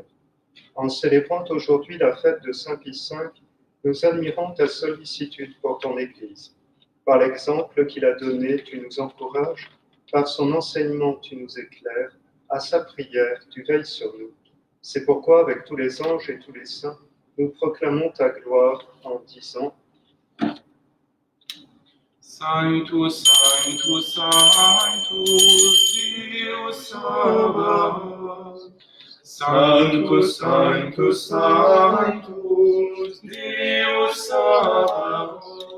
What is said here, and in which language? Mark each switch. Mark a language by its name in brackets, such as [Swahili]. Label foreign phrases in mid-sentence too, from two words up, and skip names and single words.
[French] En célébrant aujourd'hui la fête de Saint Pie V, nous admirons ta sollicitude pour ton Église. Par l'exemple qu'il a donné, tu nous encourages, par son enseignement, tu nous éclaires, à sa prière, tu veilles sur nous. C'est pourquoi, avec tous les anges et tous les saints, nous proclamons ta gloire en disant [Latin] Sanctus, Sanctus, Sanctus, Deus Sabaoth. Sanctus, Sanctus, Sanctus, Deus Sabaoth.